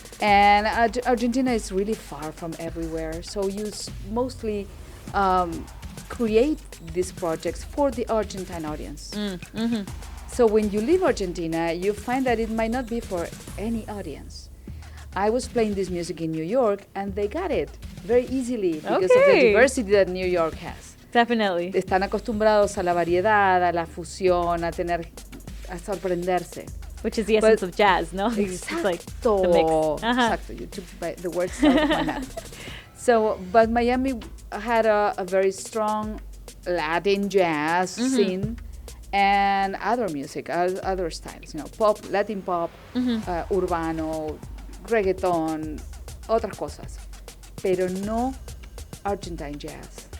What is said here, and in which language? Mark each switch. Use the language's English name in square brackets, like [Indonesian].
[English] And Argentina is really far from everywhere, so you mostly create these projects for the Argentine audience. Mm-hmm. So when you leave Argentina, you find that it might not be for any audience. I was playing this music in New York, and they got it very easily because of the diversity that New York has. Definitely. [Spanish] Están acostumbrados a la variedad, a la fusión, a sorprenderse. [English] Which is the essence of jazz, no? It's like the mix. [Spanish] Exacto. [English] You took the words out of my mouth. So, but Miami had a very strong Latin jazz scene and other music, other styles, pop, Latin pop, urbano, reggaeton, [Spanish] otras cosas, pero no [English] Argentine jazz.